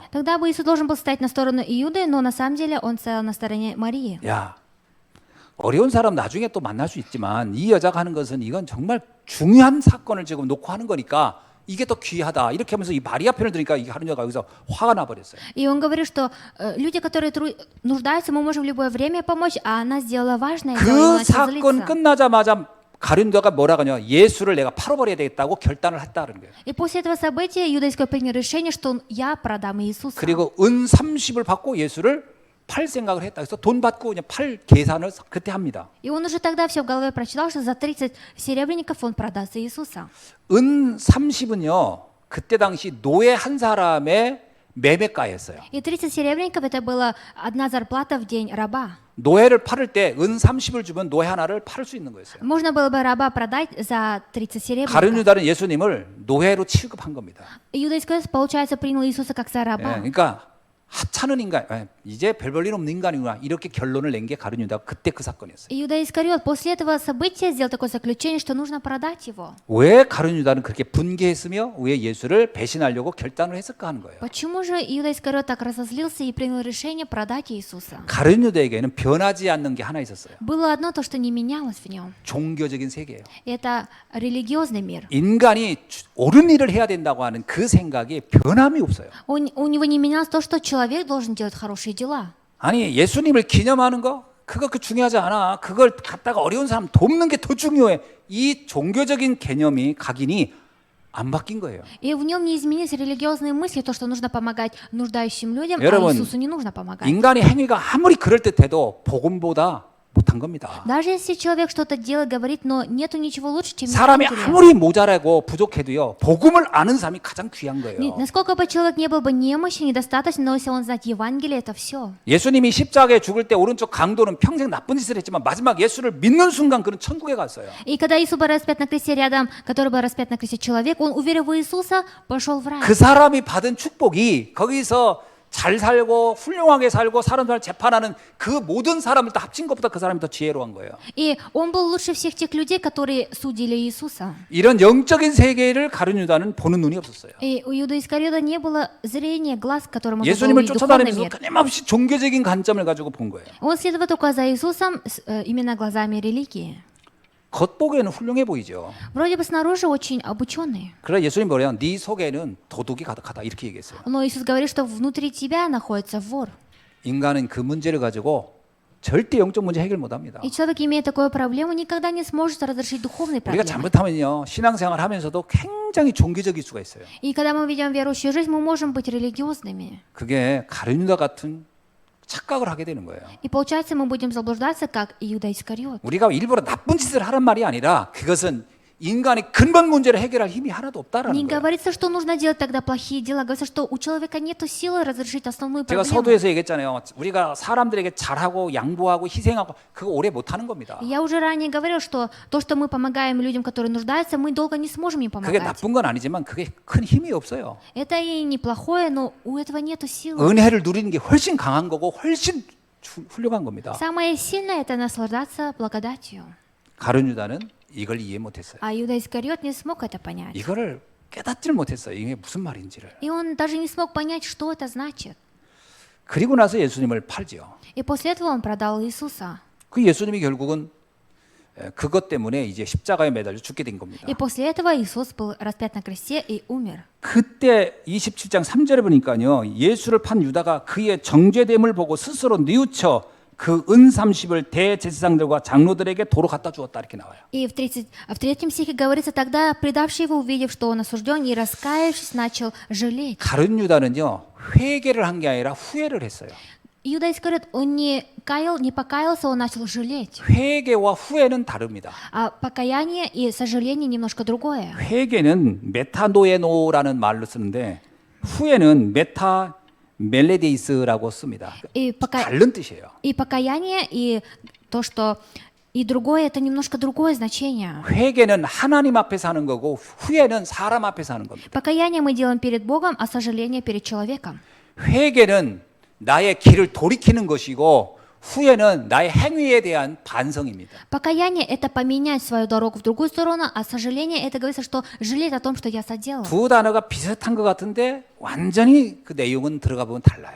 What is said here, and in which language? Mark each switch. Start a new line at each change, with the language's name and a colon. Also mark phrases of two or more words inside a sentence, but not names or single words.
Russian: Тогда бы Иисус должен был стать на сторону Иуды, но на самом деле он стоял на стороне Марии.
Korean: 야, 어려운 사람 나중에 또 만날 수 있지만 이 여자가 하는 것은 이건 정말 중요한 사건을 지금 놓고 하는 거니까 이게 더 귀하다. 이렇게 하면서 이 마리아 편을 들으니까 이 가룟 유다가 여기서 화가 나버렸어요.
Russian: И он говорит, что люди, которые нуждаются, мы можем в любое время помочь, а она сделала важное дело, и он
Korean: 그
Russian: начал
Korean: 사건
Russian: злиться.
Korean: 끝나자마자 가룟 유다가 뭐라고 하냐? 예수를 내가 팔아버려야 되겠다고 결단을 했다는 거예요.
Russian: И после этого события Иуда Искариот принял решение, что я продам Иисуса.
Korean: 그리고 은 30을 받고 예수를 팔 생각을 했다. 그래서 돈 받고 그냥 팔 계산을 그때 합니다.
Russian: И он уже тогда все в голове прочитал, что за 30 серебряников он продаст Иисуса.
Korean: 은 30은요. 그때 당시 노예 한 사람의 매매가였어요.
Russian: И 30 серебряников это была одна зарплата в день раба.
Korean: 노예를 팔을 때 은 30을 주면 노예 하나를 팔을 수 있는 거였어요.
Russian: Можно было бы раба продать за 30
Korean: 가룟
Russian: серебряников.
Korean: 유다는 예수님을 노예로 취급한 겁니다.
Russian: Иуда Искариот, получается, принял Иисуса как за
Korean: 예,
Russian: раба.
Korean: 그러니까 하찮은 인간, 이제 별 볼 일 없는 인간이구나 이렇게 결론을 낸 게 가룟 유다가 그때 그 사건이었어요.
Russian: Иуда Искариот после этого события сделал такое заключение, что нужно продать его.
Korean: 왜 가룟 유다는 그렇게 분개했으며 왜 예수를 배신하려고 결단을 했을까 하는 거예요.
Russian: Почему же Иуда Искариот так разозлился и принял решение продать Иисуса?
Korean: 가룟 유다에게는 변하지 않는 게 하나 있었어요.
Russian: Было одно то, что не менялось в нем.
Korean: 종교적인 세계예요.
Russian: Это религиозный мир.
Korean: 인간이 옳은 일을 해야 된다고 하는 그 생각이 변함이 없어요.
Russian: У него не менялось то, что человек должен делать хорошие дела.
Korean: 아니 예수님을 기념하는 거 그거 그 중요하지 않아. 그걸 갖다가 어려운 사람 돕는 게 더 중요해. 이 종교적인 개념이 각인이 안 바뀐 거예요.
Russian: И в нем не изменились религиозные мысли, то, что нужно помогать нуждающим людям, а
Korean: 여러분,
Russian: Иисусу не нужно помогать.
Korean: 인간의 행위가 아무리 그럴듯해도 복음보다 못한 겁니다.
Russian: Даже если человек что-то делает, говорит, но нету ничего лучше, чем
Korean: 사람이
Russian: Евангелие.
Korean: 아무리 모자라고 부족해도요. 복음을 아는 사람이 가장 귀한 거예요.
Russian: Насколько бы человек не был бы немощен, недостаточно, но если он знает Евангелие, это все.
Korean: 예수님이 십자가에 죽을 때 오른쪽 강도는 평생 나쁜 짓을 했지만 마지막 예수를 믿는 순간 그는 천국에 갔어요.
Russian: И когда Иисус был распят на кресте рядом, который был распят на кресте человек, он, уверив в Иисуса, пошел в рай.
Korean: 그 사람이 받은 축복이 거기서 잘 살고 훌륭하게 살고 사람들을 재판하는 그 모든 사람을 다 합친 것보다 그 사람이 더 지혜로운 거예요.
Russian: И он был лучше всех тех людей, которые судили Иисуса.
Korean: 이런 영적인 세계를 가룟 유다는 보는 눈이 없었어요.
Russian: И у Иуды Искариота не было зрения, глаз, которым можно было
Korean: 예수님을
Russian: увидеть духовный
Korean: 쫓아다니면서
Russian: мир.
Korean: 끊임없이 종교적인 관점을 가지고 본 거예요.
Russian: Он следовал только за Иисусом именно глазами религии.
Korean: 겉보기에는 훌륭해 보이죠.
Russian: Вроде бы снаружи очень обученный.
Korean: 그러나 예수님 뭐래요? 네 속에는 도둑이 가득하다 이렇게 얘기했어요.
Russian: Но Иисус говорит, что внутри тебя находится вор.
Korean: 인간은 그 문제를 가지고 절대 영적 문제 해결 못합니다.
Russian: И человек, имея такую проблему, никогда не сможет разрешить духовные
Korean: 우리가
Russian: проблемы.
Korean: 잘못하면요 신앙생활 하면서도 굉장히 종교적일 수가 있어요.
Russian: И когда мы ведем верующую жизнь, мы можем быть религиозными.
Korean: 그게 가룟 유다 같은 착각을 하게 되는 거예요.
Russian: И получается, мы будем заблуждаться, как Иуда Искариот.
Korean: 우리가 일부러 나쁜 짓을 하란 말이 아니라 그것은 인간의 근본 문제를 해결할 힘이 하나도
Russian: Не
Korean: 없다라는 거예요.
Russian: говорится, что нужно делать тогда плохие дела. Говорится, что у человека нет силы разрешить основную
Korean: 제가
Russian: проблему.
Korean: 서두에서 얘기했잖아요. 우리가 사람들에게 잘하고 양보하고 희생하고 그거 오래 못하는 겁니다.
Russian: Я уже ранее говорил, что то, что мы помогаем людям, которые нуждаются, мы долго не сможем им
Korean: 그게
Russian: помогать.
Korean: 나쁜 건 아니지만 그게 큰 힘이 없어요.
Russian: Это и неплохое, но у этого нет силы.
Korean: 은혜를 누리는 게 훨씬 강한 거고 훨씬 훌륭한 겁니다.
Russian: Самое сильное – это наслаждаться благодатью.
Korean: 가룟 유다는 이걸 이해 못했어요.
Russian: А Иуда Искариот не смог это понять.
Korean: 이거를 깨닫지를 못했어요. 이게 무슨 말인지를.
Russian: И он даже не смог понять, что это значит.
Korean: 그리고 나서 예수님을 팔지요.
Russian: И после этого он продал Иисуса.
Korean: 그 예수님이 결국은 그것 때문에 이제 십자가에 매달려 죽게 된 겁니다.
Russian: И после этого Иисус был распят на кресте и умер.
Korean: 그때 27장 3절에 보니까요. 예수를 판 유다가 그의 정죄됨을 보고 스스로 뉘우쳐 그 은 30을 대제사장들과 장로들에게 도로 갖다 주었다 이렇게 나와요.
Russian: И в 3 стихе говорится, тогда предавший его, увидев, что он осужден, и раскаявшись, начал жалеть.
Korean: 가룟 유다는요. 회개를 한 게 아니라 후회를 했어요.
Russian: Иуда Искариот, он не покаялся, он начал жалеть.
Korean: 회개와 후회는 다릅니다.
Russian: А покаяние и сожаление немножко другое.
Korean: 회개는 메타노에노라는 말로 쓰는데 후회는 멜레데이스라고 씁니다.
Russian: И
Korean: 다른 뜻이에요.
Russian: И покаяние, и то, что и другое, это немножко другое значение.
Korean: 회개는 하나님 앞에서 하는 거고 후회는 사람 앞에서 하는 겁니다.
Russian: Покаяние мы делаем перед Богом, а сожаление перед человеком.
Korean: 회개는 나의 길을 돌이키는 것이고 후회는 나의 행위에 대한 반성입니다.
Russian: Покаяние – это поменять свою дорогу в другую сторону, а сожаление – это говорится, что жалеть о том, что я соделал.
Korean: 두 단어가 비슷한 것 같은데 완전히 그 내용은 들어가 보면 달라요.